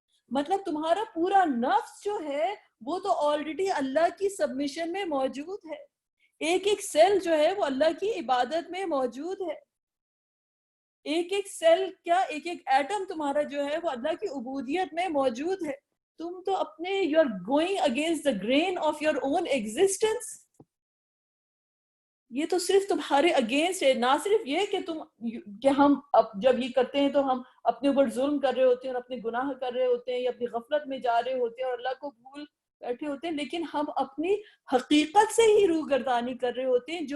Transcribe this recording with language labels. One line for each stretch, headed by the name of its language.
Urdu: مطلب تمہارا پورا نفس جو ہے وہ تو آلریڈی اللہ کی سبمیشن میں موجود ہے. ایک ایک سیل جو ہے وہ اللہ کی عبادت میں موجود ہے. ایک ایک سیل کیا، ایک ایک ایٹم تمہارا جو ہے وہ اللہ کی عبودیت میں موجود ہے. تم تو اپنے
English: You are going against the grain of your own existence.
Urdu: یہ تو صرف تمہارے اگینسٹ ہے. نہ صرف یہ کہ ہم جب یہ کرتے ہیں تو ہم اپنے اوپر ظلم کر رہے ہوتے ہیں اور اپنے گناہ کر رہے ہوتے ہیں یا اپنی غفلت میں جا رہے ہوتے ہیں اور اللہ کو بھول بیٹھے ہوتے ہیں، لیکن ہم اپنی حقیقت سے ہی روگردانی کر رہے ہوتے ہیں.